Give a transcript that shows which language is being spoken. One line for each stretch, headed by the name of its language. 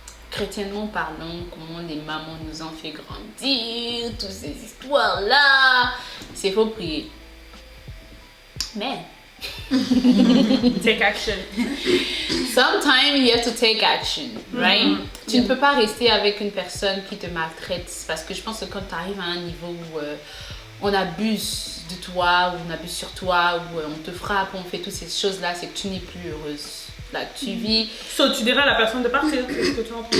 French: Chrétiennement parlant, comment les mamans nous ont fait grandir, toutes ces histoires-là, c'est faut prier. Mais
English: take action. Sometimes you have to take action, right?
French: Tu ne peux pas rester avec une personne qui te maltraite, parce que je pense que quand tu arrives à un niveau où on abuse de toi, ou on abuse sur toi, ou on te frappe, on fait toutes ces choses-là, c'est que tu n'es plus heureuse. Là, tu vis. So, tu dirais à la personne de partir, c'est ce que tu entends?